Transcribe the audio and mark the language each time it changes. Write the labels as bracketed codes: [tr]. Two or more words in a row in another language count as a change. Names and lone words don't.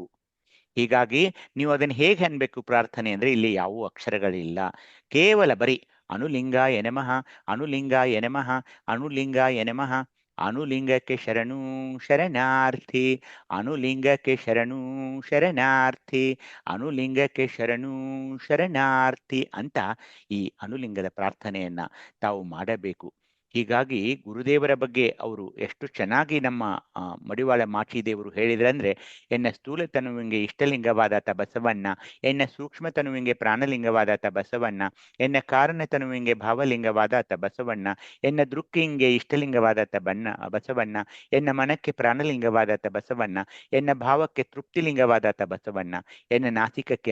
[kn] ಹೀಗಾಗಿ ನೀವು ಅದನ್ನು ಹೇಗೆ ಅನ್ಬೇಕು ಪ್ರಾರ್ಥನೆ ಅಂದ್ರೆ, ಇಲ್ಲಿ ಯಾವ ಅಕ್ಷರಗಳಿಲ್ಲ, ಕೇವಲ ಬರೀ [sa] ಅನುಲಿಂಗಾಯ ನಮಃ, ಅನುಲಿಂಗಾಯ ನಮಃ, ಅನುಲಿಂಗಾಯ ನಮಃ, [kn] ಅನುಲಿಂಗಕ್ಕೆ ಶರಣು ಶರಣಾರ್ಥಿ, ಅನುಲಿಂಗಕ್ಕೆ ಶರಣು ಶರಣಾರ್ಥಿ, ಅನುಲಿಂಗಕ್ಕೆ ಶರಣು ಶರಣಾರ್ಥಿ ಅಂತ ಈ ಅನುಲಿಂಗದ ಪ್ರಾರ್ಥನೆಯನ್ನ ತಾವು ಮಾಡಬೇಕು. ಹೀಗಾಗಿ ಗುರುದೇವರ ಬಗ್ಗೆ ಅವರು ಎಷ್ಟು ಚೆನ್ನಾಗಿ ನಮ್ಮ ಮಡಿವಾಳ ಮಾಚಿದೇವರು ಹೇಳಿದ್ರಂದ್ರೆ, ಎನ್ನ ಸ್ಥೂಲತನುವಿಂಗೆ ಇಷ್ಟಲಿಂಗವಾದಾತ ಬಸವಣ್ಣ, ಎನ್ನ ಸೂಕ್ಷ್ಮತನುವಿಂಗೆ ಪ್ರಾಣಲಿಂಗವಾದಾತ ಬಸವಣ್ಣ, ಎನ್ನ ಕಾರಣತನುವಿಂಗೆ ಭಾವಲಿಂಗವಾದಾತ ಬಸವಣ್ಣ, ಎನ್ನ ದೃಕ್ಕಿಂಗೆ ಇಷ್ಟಲಿಂಗವಾದಾತ ಬಸವಣ್ಣ, ಎನ್ನ ಮನಕ್ಕೆ ಪ್ರಾಣಲಿಂಗವಾದಾತ ಬಸವಣ್ಣ, ಎನ್ನ ಭಾವಕ್ಕೆ ತೃಪ್ತಿಲಿಂಗವಾದಾತ ಬಸವಣ್ಣ, ಎನ್ನ ನಾಸಿಕಕ್ಕೆ